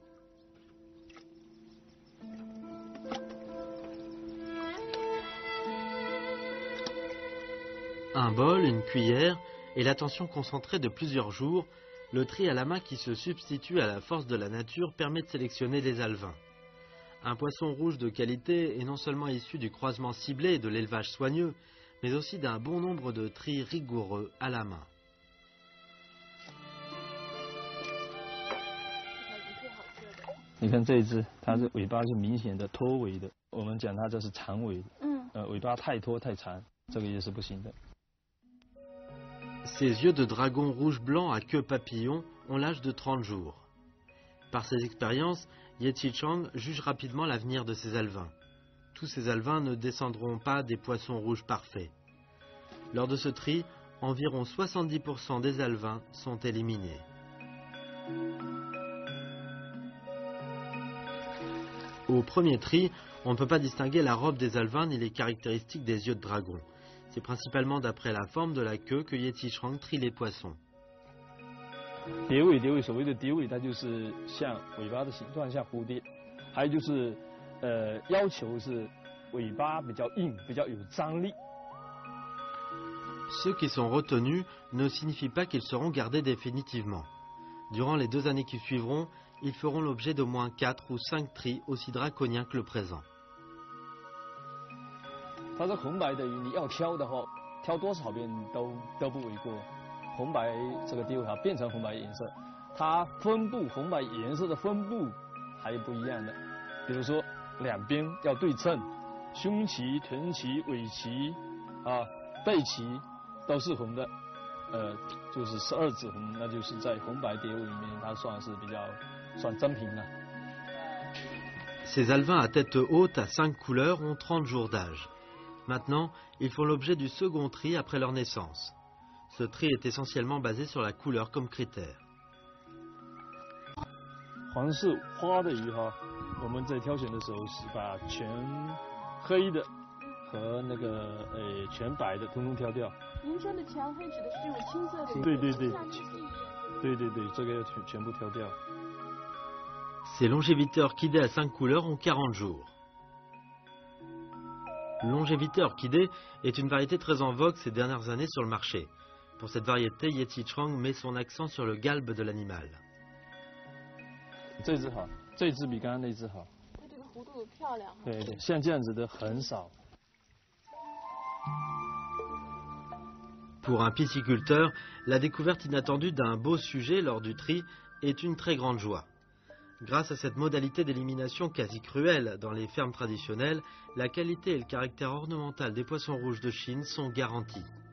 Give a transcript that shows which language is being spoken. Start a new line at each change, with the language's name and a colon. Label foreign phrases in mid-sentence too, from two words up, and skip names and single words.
French: Un bol, une cuillère et l'attention concentrée de plusieurs jours, le tri à la main qui se substitue à la force de la nature permet de sélectionner les alevins. Un poisson rouge de qualité est non seulement issu du croisement ciblé et de l'élevage soigneux, mais aussi d'un bon nombre de tris rigoureux à la main.
Chinese: 你看这一只，它是尾巴是明显的脱尾的，我们讲它这是长尾，尾巴太脱太长，这个也是不行的。
French: Ces yeux de dragon rouge-blanc à queue papillon ont l'âge de 30 jours. Par ses expériences, Ye Qichang juge rapidement l'avenir de ses alevins. Tous ces alevins ne descendront pas des poissons rouges parfaits. Lors de ce tri, environ 70% des alevins sont éliminés. Au premier tri, on ne peut pas distinguer la robe des alevins ni les caractéristiques des yeux de dragon. C'est principalement d'après la forme de la queue que Ye Qichang trie les poissons.
Chinese: 蝶尾，所谓的蝶尾，它就是像尾巴的形状，像蝴蝶。还有就是，要求是尾巴比较硬，比较有张力。
French: Ceux qui sont retenus ne signifie pas qu'ils seront gardés définitivement. Durant les 2 années qui suivront, ils feront l'objet d'au moins 4 ou 5 tris aussi draconiens que le présent.
Chinese: 它是红白的鱼，你要挑的话，挑多少遍都不为过。红白这个蝶尾变成红白颜色，它分布红白颜色的分布还有不一样的。比如说两边要对称，胸鳍、臀鳍、尾鳍背鳍都是红的，就是12指红，那就是在红白蝶尾里面，它算是比较算真品了。
French: Ces alevins à tête haute à 5 couleurs ont 30 jours d'âge. Maintenant, ils font l'objet du second tri après leur naissance. Ce tri est essentiellement basé sur la couleur comme critère.
Chinese: 黄色花的鱼我们在挑选的时候是把全黑的和那个全白的统统挑掉。您说的全黑指的是这种青色的？对，这个要全部挑掉。
French: Ces longévités orchidées à 5 couleurs ont 40 jours. Longévité orchidée est une variété très en vogue ces dernières années sur le marché. Pour cette variété, Ye Qichang met son accent sur le galbe de l'animal.
Chinese: 这只好，这只比刚刚那只好。它这个弧度漂亮。对，像这样子的很少。
French: Pour un pisciculteur, la découverte inattendue d'un beau sujet lors du tri est une très grande joie. Grâce à cette modalité d'élimination quasi cruelle dans les fermes traditionnelles, la qualité et le caractère ornemental des poissons rouges de Chine sont garantis.